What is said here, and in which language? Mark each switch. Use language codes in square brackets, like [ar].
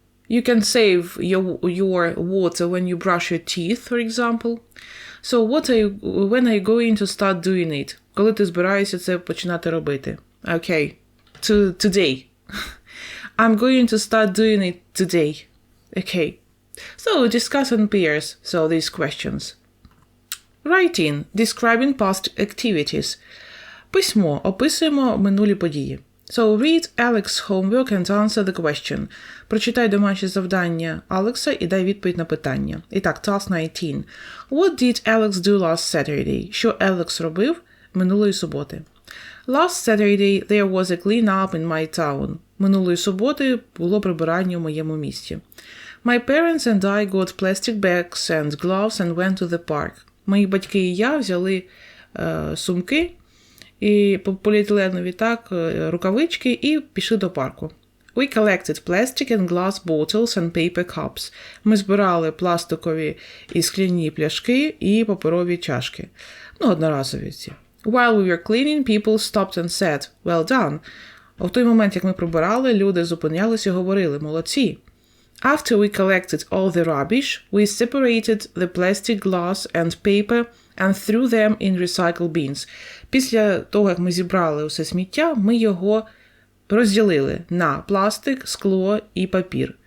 [en] You can save your water when you brush your teeth, for example. So, when are you going to start doing it? [uk] Коли ти збираєшся це починати робити? [en] Okay, today. I'm going to start doing it today. Okay. So, discuss in pairs. So, these questions. Writing. Describing past activities. [uk] Письмо. Описуємо минулі події. [en] So, read Alex's homework and answer the question. [uk] Прочитай домашнє завдання Алекса і дай відповідь на питання. І так, [en] task 19. What did Alex do last Saturday? [uk] Що Алекс робив минулої суботи? [en] Last Saturday there was a clean-up in my town. [uk] Минулої суботи було прибирання у моєму місті. [en] My parents and I got plastic bags and gloves and went to the park. [uk] Мої батьки і я взяли сумки і поліетиленові, так, рукавички і пішли до парку. [en] We collected plastic and glass bottles and paper cups. [uk] Ми збирали пластикові і скляні пляшки і паперові чашки. Ну, одноразові ці. [en] While we were cleaning, people stopped and said, well done. [uk] А в той момент, як ми прибирали, люди зупинялися і говорили, молодці. [en] After we collected all the rubbish, we separated the plastic, glass and paper and threw them in recycle bins. [uk] Після того, як ми зібрали усе сміття, ми його розділили на пластик, скло і папір.